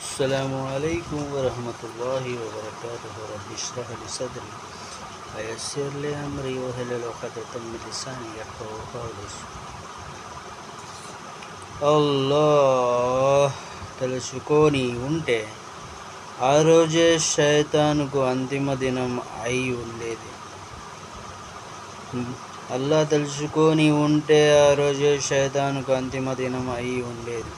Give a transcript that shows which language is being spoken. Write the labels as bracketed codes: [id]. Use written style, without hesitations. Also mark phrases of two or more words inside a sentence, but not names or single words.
[ar] السلام عليكم ورحمة الله وبركاته. رب اشرح لي صدري ويسر لي أمري واحلل عقدة من لساني يفقهوا قولي. [te] అల్లాహ్ తెలుసుకొని ఉంటే ఆ రోజే శైతానుకు అంతిమ దినం అయి ఉండేది. అల్లాహ్ తెలుసుకొని ఉంటే ఆ రోజే శైతానుకు అంతిమ దినం అయి ఉండేది.